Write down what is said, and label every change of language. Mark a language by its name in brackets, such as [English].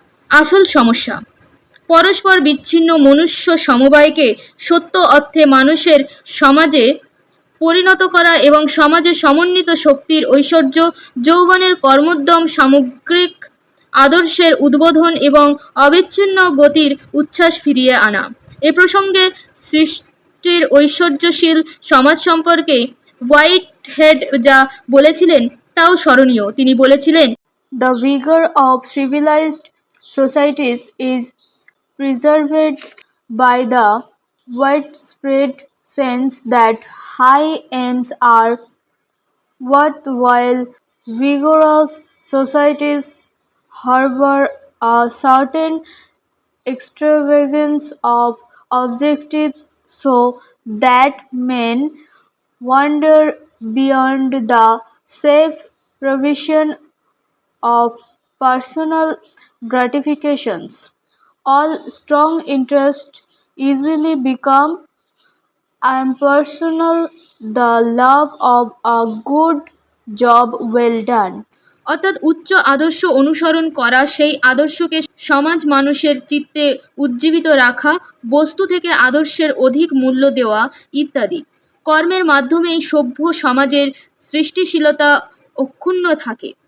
[Bangla] আসল সমস্যা পরস্পর বিচ্ছিন্ন মনুষ্য সমবায়কে সত্য অর্থে মানুষের সমাজে পরিণত করা এবং সমাজে সমন্বিত শক্তির ঐশ্বর্য, যৌবনের কর্মোদ্যম, সামগ্রিক আদর্শের উদ্বোধন এবং অবিচ্ছিন্ন গতির উচ্ছ্বাস ফিরিয়ে আনা। এ প্রসঙ্গে সৃষ্টির ঐশ্বর্যশীল সমাজ সম্পর্কে হোয়াইটহেড যা বলেছিলেন তাও স্মরণীয়। [English] তিনি বলেছিলেন, "The vigor of civilized societies is preserved by the widespread sense that high aims are worthwhile. Vigorous societies harbor a certain extravagance of objectives so that men wander beyond the safe provision of personal gratifications. All strong interests easily become impersonal. The love of a good job well done." [Bangla] অর্থাৎ উচ্চ আদর্শ অনুসরণ করা, সেই আদর্শকে সমাজ মানুষের চিত্তে উজ্জীবিত রাখা, বস্তু থেকে আদর্শের অধিক মূল্য দেওয়া ইত্যাদি কর্মের মাধ্যমেই সভ্য সমাজের সৃষ্টিশীলতা অক্ষুণ্ণ থাকে।